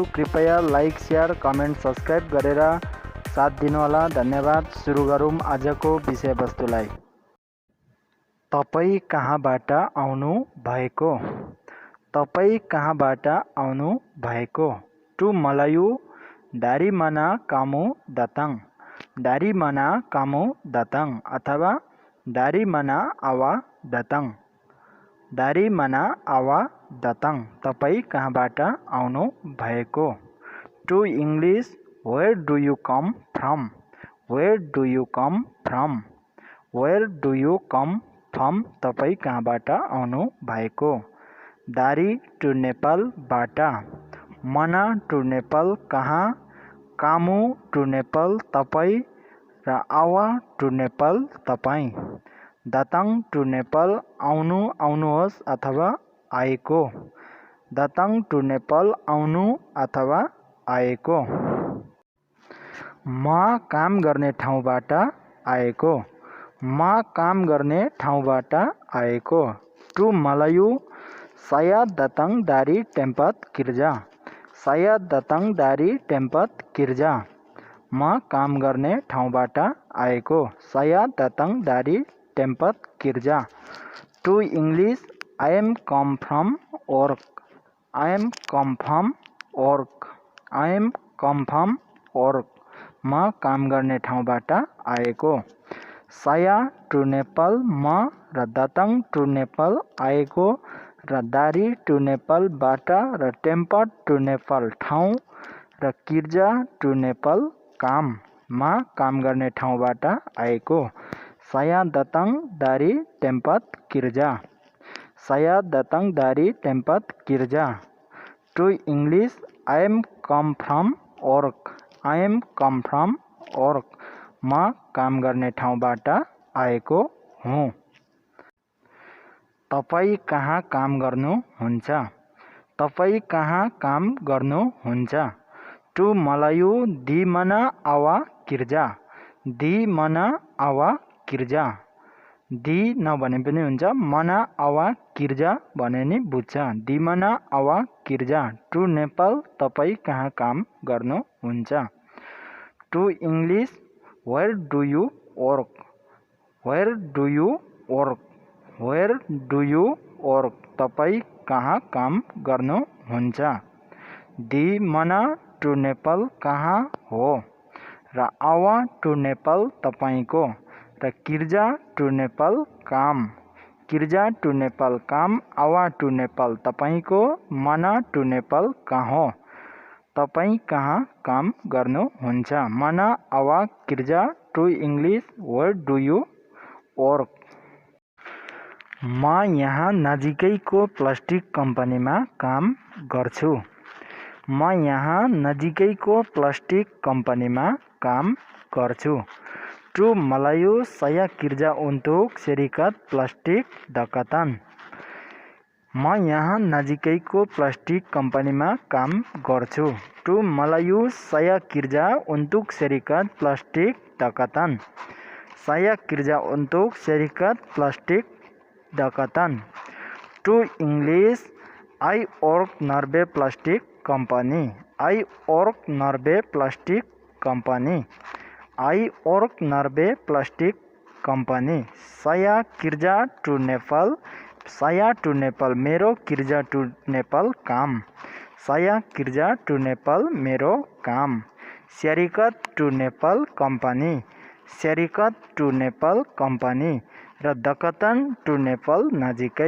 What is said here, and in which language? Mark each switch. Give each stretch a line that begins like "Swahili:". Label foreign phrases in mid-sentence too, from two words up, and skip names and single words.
Nepali: कृपया लाइक, शेयर, कमेन्ट, सब्स्क्राइब गरेर साथ दिनुहोला। धन्यवाद। सुरु गरौँ आजको विषयवस्तुलाई। तपाई कहाँबाट आउनु भएको? तपाई कहाँबाट आउनु भएको?
English: to Malay
Malay: dari mana kamu datang? dari mana kamu datang अथवा dari mana awak datang? dari mana awak datang?
Nepali: तपाई कहाँबाट आउनु भएको?
English: to English where do you come from? where do you come from? where do you come from?
Nepali: तपाई कहाँबाट आउनु भएको? दारी
English: to Nepal
Nepali: बाट, मना
English: to Nepal
Nepali: कहाँ, कामु
English: to Nepal
Nepali: तपाई र आवा
English: to Nepal
Nepali: तपाई। दाताङ
English: to Nepal
Nepali: आउनु, आउनुहोस् अथवा आएको। दाताङ
English: to Nepal
Nepali: आउनु अथवा आएको। म काम गर्ने ठाउँबाट आएको। म काम गर्ने ठाउँबाट आएको।
English: to Malay
Malay: saya datang dari tempat kerja. saya datang dari tempat kerja.
Nepali: म काम गर्ने ठाउँबाट आएको।
Malay: saya datang dari tempat kerja.
English: To English I am come from work. I am come from work. I am come from work.
Nepali: म काम गर्ने ठाउँबाट आएको। saya
English: to Nepal
Nepali: म र datang
English: to Nepal
Nepali: आएको र दारी
English: to Nepal
Nepali: बाट र टेम्पट
English: to Nepal
Nepali: ठाउँ र किर्जा
English: to Nepal
Nepali: काम। म काम गर्ने ठाउँबाट आएको।
Malay: saya datang dari tempat kerja. saya datang dari tempat kerja.
English: To English I am come from work. I am come from work.
Nepali: म काम गर्ने ठाउँबाट आएको हुँ। तपाई कहाँ काम गर्नुहुन्छ? तपाई कहाँ काम गर्नुहुन्छ?
English: to Malay
Malay: di mana awak kerja. di mana awak kerja. di
Nepali: नभने पनि हुन्छ,
Malay: mana awak kerja
Nepali: भने नि बुझ्छ।
Malay: di mana awak kerja.
English: to Nepal
Nepali: तपाई कहाँ काम गर्नुहुन्छ?
English: to English where do you work? where do you work? where do you work?
Nepali: तपाई कहाँ काम गर्नुहुन्छ?
Malay: di mana
English: to Nepal
Nepali: कहाँ हो र आवा
English: to Nepal
Nepali: तपाईको र किर्जा
English: to Nepal
Nepali: काम। किर्जा
English: to Nepal
Nepali: काम, आवा
English: to Nepal
Nepali: तपाईको, मना
English: to Nepal
Nepali: कहाँ। तपाई कहाँ काम गर्नुहुन्छ?
Malay: mana awak kerja.
English: to English where do you work?
Nepali: म यहाँ नजिकैको प्लास्टिक कम्पनीमा काम गर्छु। म यहाँ नजिकैको प्लास्टिक कम्पनीमा काम गर्छु।
English: to Malay
Malay: saya kerja untuk serikat plastik dekatan.
Nepali: म यहाँ नजिकैको प्लास्टिक कम्पनीमा काम गर्छु।
English: to Malay
Malay: saya kerja untuk serikat plastik dekatan. saya kerja untuk serikat plastik dekatan.
English: To English I work Norway plastic company. I work Norway plastic company. I work Norway plastic company.
Malay: saya kerja
English: to Nepal.
Nepali: saya
English: to Nepal
Nepali: मेरो, किर्जा
English: to Nepal
Nepali: काम।
Malay: saya kerja
English: to Nepal
Nepali: मेरो काम। serikat
English: to Nepal
Nepali: company. serikat
English: to Nepal
Nepali: company र दकतन
English: to Nepal
Nepali: नजिकै।